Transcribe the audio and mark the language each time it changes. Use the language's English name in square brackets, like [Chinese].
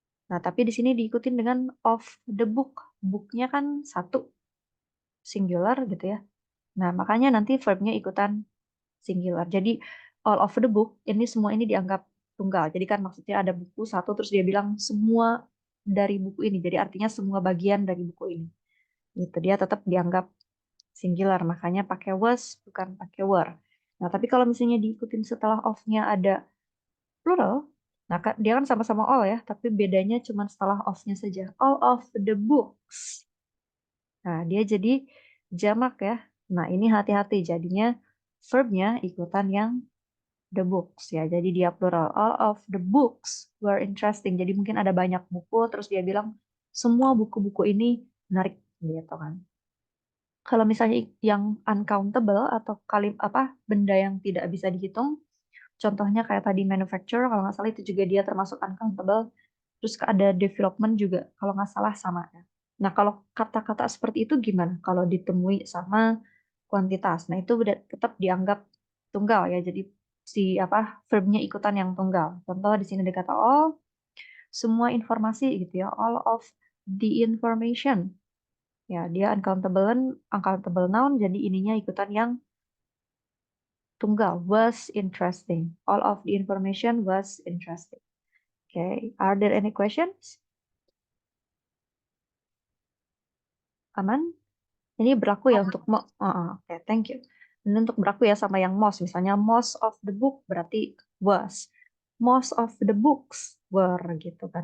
[Indonesian] Nah, tapi di sini diikutin dengan [English] of the book. [Indonesian] Book-nya kan satu, singular gitu ya. Nah, makanya nanti verb-nya ikutan singular. Jadi, [English] all of the book, [Indonesian] ini semua ini dianggap tunggal. Jadi kan maksudnya ada buku satu, terus dia bilang semua dari buku ini. Jadi artinya semua bagian dari buku ini. Gitu, dia tetap dianggap singular, makanya pakai was bukan pakai were. Nah, tapi kalau misalnya diikutin setelah of-nya ada plural, nah dia kan sama-sama all ya, tapi bedanya cuma setelah of-nya saja. [English] All of the books. [Indonesian] Nah, dia jadi jamak ya. Nah, ini hati-hati jadinya verb-nya ikutan yang the books ya. Jadi dia plural. [English] All of the books were interesting. [Indonesian] Jadi mungkin ada banyak buku, terus dia bilang semua buku-buku ini menarik gitu kan. Kalau misalnya yang uncountable atau benda yang tidak bisa dihitung, contohnya kayak tadi manufacture, kalau nggak salah itu juga dia termasuk uncountable. Terus ada development juga, kalau nggak salah sama ya. Nah, kalau kata-kata seperti itu gimana? Kalau ditemui sama kuantitas, nah itu tetap dianggap tunggal ya. Jadi si verbnya ikutan yang tunggal. Contoh di sini ada kata all, semua informasi gitu ya, [English] all of the information. [Indonesian] Ya, dia uncountable noun, jadi ininya ikutan yang tunggal. [English] Was interesting. All of the information was interesting. Okay, are there any questions? [Indonesian] Aman? Ini berlaku ya untuk [English] oke, thank you. [Indonesian] Ini untuk berlaku ya sama yang most. Misalnya [English] most of the book [Indonesian] berarti [English] was. Most of the books were [Indonesian] gitu kan.